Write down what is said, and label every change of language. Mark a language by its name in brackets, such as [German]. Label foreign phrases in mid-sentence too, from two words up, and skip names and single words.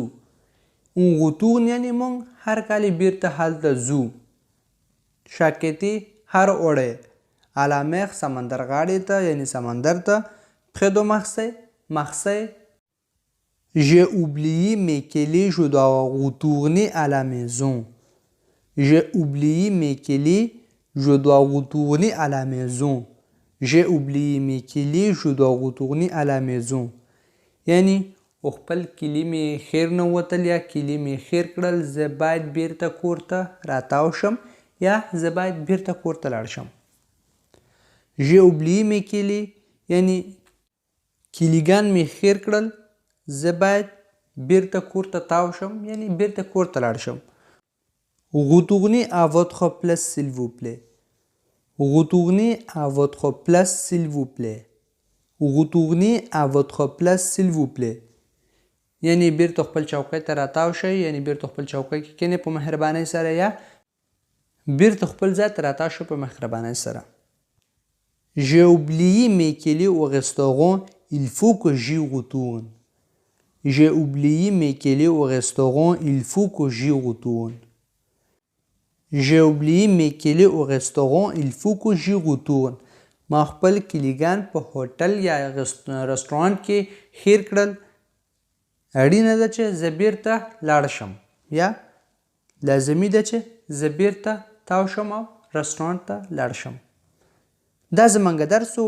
[French] On retourne [Pashto] یعنی مونږ هر کال بیرته هلته ځو. [French] chaque été [Pashto] هر اوړی. [French] à la mer [Pashto] سمندر غاړې ته یعنی سمندر ته. [French] près de Marseille Marseille. J'ai oublié mes clés, je dois retourner à la maison. J'ai oublié mes clés, je dois retourner à la maison. J'ai oublié mes clés, je dois retourner à la maison. [Pashto] یعنی خپل کلي مې خیر نه وتل یا کلي مې خیر کړل زه باید بیرته کور ته راتاو شم یا زه باید بیرته کور ته لاړ شم. [French] J'ai oublié mes clés [Pashto] یعنی کلیګان مې خیر کړل زه باید بیرته کور ته تاو شم یعنی بیرته کور ته لاړ شم. [French] Retournez à votre place s'il vous plaît. Retournez à votre place s'il vous plaît. retournez à votre place s'il vous plaît. [Pashto] یعنی بیرته خپل چوکۍ ته راتاو شئ، یعنی بیرته خپل چوکۍ کې کینئ په مهربانۍ سره، یا بیرته خپل ځای ته راتاو شئ په مهربانۍ سره. [French] J'ai oublié mes clés au restaurant, il faut que j'y retourne. J'ai oublié mes clés au restaurant, il faut que j'y retourne. J'ai oublié mes clés au restaurant, il faut que j'y retourne. [Pashto] ما خپل کلیګان په هوټل یا رستورانت کې هیر کړل، اړینه ده چې زه بیرته لاړ شم، یا لازمي ده چې زه بیرته تاو شم او رستورانت ته لاړ شم. دا زمونږ درس و.